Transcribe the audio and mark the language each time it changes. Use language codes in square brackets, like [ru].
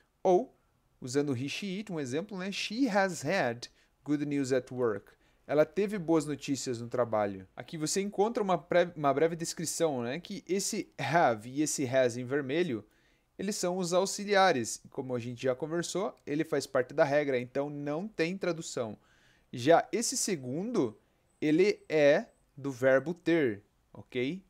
[pt] Ou, usando he, she, it, um exemplo, né? [en] She has had good news at work. [pt] Ela teve boas notícias no trabalho. Aqui você encontra uma breve descrição, né? Que esse have e esse has em vermelho, eles são os auxiliares. Como a gente já conversou, ele faz parte da regra, então não tem tradução. Já esse segundo, ele é do verbo ter, ok?